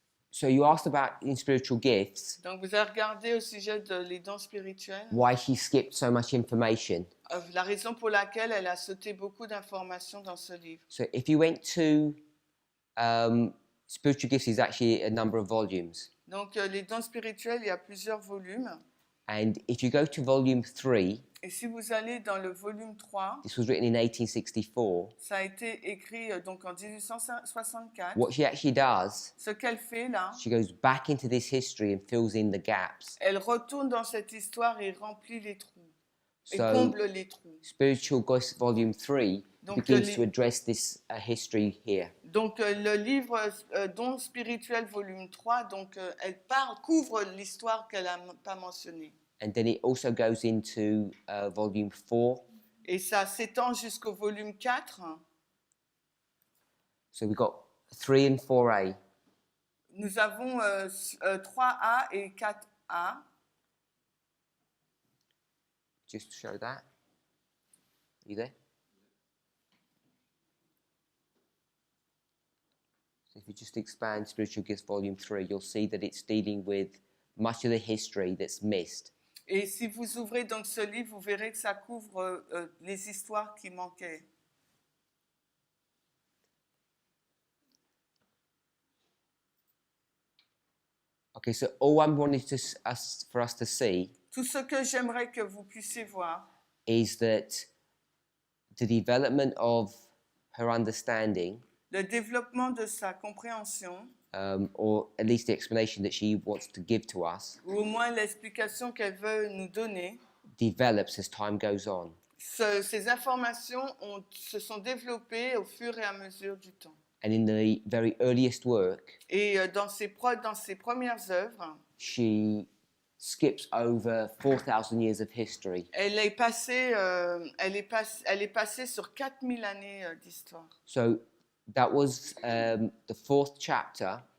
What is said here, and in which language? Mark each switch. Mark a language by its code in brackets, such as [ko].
[en] So you asked about in spiritual gifts, [fr] Donc, vous avez regardé au sujet de les dons spirituels, [en] why she skipped so much information. [fr] la raison pour laquelle elle a sauté beaucoup d'informations dans ce livre. [en] So if you went to spiritual gifts is actually a number of volumes. [fr] Donc, les dons spirituels, il y a plusieurs volumes. [en] And if you go to volume 3, [fr] Et si vous allez dans le volume 3, [en] this was written in 1864, [fr] ça a été écrit donc en 1864. [en] what she actually does, [fr] Ce qu'elle fait là, [en] she goes back into this history and fills in the gaps. [fr] elle retourne dans cette histoire et remplit les trous. Et [en] So [fr] comble les trous. [en] Spiritual Gifts volume 3 [fr] Donc, [en] begins to address this history here. [fr] Donc le livre Dons spirituels volume 3, donc elle couvre l'histoire qu'elle n'a pas mentionnée. [en] And then it also goes into volume 4. [fr] Et ça s'étend jusqu'au volume 4. [en] So we've got 3 and 4a. [fr] Nous avons 3A et 4A. [en] Just to show that. Are you there? So if you just expand Spiritual Gifts volume 3, you'll see that it's dealing with much of the history that's missed. [fr] Et si vous ouvrez donc ce livre, vous verrez que ça couvre les histoires qui manquaient. [en] Okay, so all I wanted for us to see [fr] Tout ce que j'aimerais que vous puissiez voir, [en] is that the development of her understanding, [fr] le développement de sa compréhension, [en] or at least the explanation that she wants to give to us, [fr] ou au moins l'explication qu'elle veut nous donner, [en] develops as time goes on. [fr] ces informations se sont développées au fur et à mesure du temps. [en] And in the very earliest work, [fr] Et dans ses premières œuvres, [en] she skips over 4,000 years of history. [fr] elle est passée sur 4000 années d'histoire. [en] So that was the 4th chapter